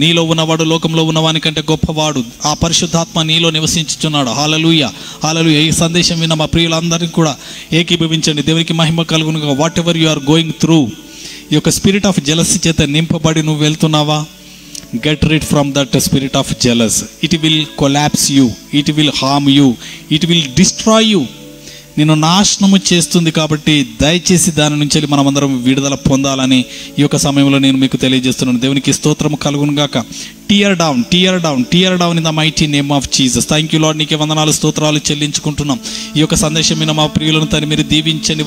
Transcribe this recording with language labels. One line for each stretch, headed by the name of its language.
Telugu: నీలో ఉన్నవాడు లోకంలో ఉన్నవాని కంటే గొప్పవాడు. ఆ పరిశుద్ధాత్మ నీలో నివసించుచున్నాడు. హల్లెలూయా, హల్లెలూయా. ఈ సందేశం విన్న మా ప్రియులందరికీ కూడా ఏకీభవించండి. దేవునికి మహిమ కలుగునుగా.
English: whatever you are going through,
Telugu: ఈ యొక్క
English: spirit of jealousy
Telugu: చేత నింపబడి నువ్వు వెళ్తున్నావా,
English: get rid from that spirit of jealous. It will collapse you, it will harm you, it will destroy you.
Telugu: నిన్ను నాశనము చేస్తుంది. కాబట్టి దయచేసి దాని నుంచి మనమందరం విడుదల పొందాలని ఈ యొక్క సమయంలో నేను మీకు తెలియజేస్తున్నాను. దేవునికి స్తోత్రము కలుగును గాక.
English: Tear down, tear down, tear down in the mighty name of Jesus. Thank you Lord.
Telugu: నీకే వందనాలు, స్తోత్రాలు చెల్లించుకుంటున్నాం. ఈ యొక్క సందేశం మీద మా ప్రియులను తను మీరు దీవించండి.